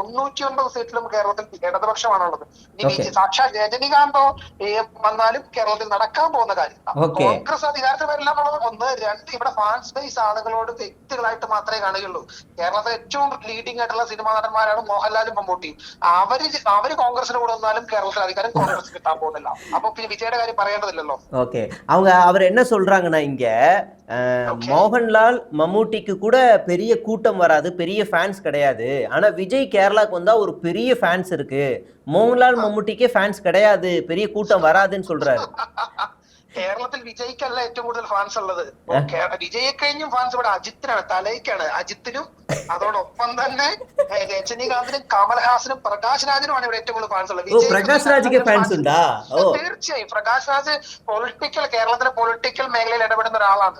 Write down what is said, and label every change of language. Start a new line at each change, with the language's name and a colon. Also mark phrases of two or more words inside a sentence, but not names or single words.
Malayalam: 99 സീറ്റിലും കേരളത്തിൽ ഇടതുപക്ഷമാണുള്ളത്. ഇനി സാക്ഷാൽ രജനികാന്തോ വന്നാലും കേരളത്തിൽ നടക്കാൻ പോകുന്ന കാര്യമില്ല. കോൺഗ്രസ് അധികാരത്തിൽ വരില്ല എന്നുള്ളത് 1. 2, ഇവിടെ
English: fans base
Malayalam: ആളുകളോട് വ്യക്തികളായിട്ട് മാത്രമേ കാണുകയുള്ളൂ. കേരളത്തിലെ ഏറ്റവും ലീഡിംഗ് ആയിട്ടുള്ള സിനിമാ നടന്മാരാണ് മോഹൻലാലും മമ്മൂട്ടിയും. അവര് കോൺഗ്രസിന് കൂടെ വന്നാലും കേരളത്തിൽ അധികാരം കോൺഗ്രസ് കിട്ടാൻ പോകുന്നില്ല. അപ്പൊ പിന്നെ വിജയുടെ കാര്യം പറയേണ്ടതില്ലല്ലോ.
Tamil: ஓகே, அவர் என்ன சொல்றாங்கன்னா, இங்க மோகன்லால் மம்முட்டிக்கு கூட பெரிய கூட்டம் வராது, பெரிய ஃபேன்ஸ் கிடையாது. ஆனா விஜய் கேரளாக்கு வந்தா ஒரு பெரிய ஃபேன்ஸ் இருக்கு. மோகன்லால் மம்முட்டிக்கே ஃபேன்ஸ் கிடையாது, பெரிய கூட்டம் வராதுன்னு சொல்றாரு.
Malayalam: കേരളത്തിൽ വിജയ്ക്കല്ല ഏറ്റവും കൂടുതൽ ഫാൻസ് ഉള്ളത്. വിജയെ കഴിഞ്ഞും ഫാൻസ് ഇവിടെ അജിത്തിനാണ്, തലയ്ക്കാണ്. അജിത്തിനും അതോടൊപ്പം തന്നെ രജനീകാന്തിനും കമൽഹാസനും പ്രകാശ് രാജിനുമാണ് ഇവിടെ ഏറ്റവും കൂടുതൽ ഫാൻസ് ഉള്ളത്. തീർച്ചയായും പ്രകാശ് രാജ് കേരളത്തിലെ പൊളിറ്റിക്കൽ മേഖലയിൽ ഇടപെടുന്ന ഒരാളാണ്.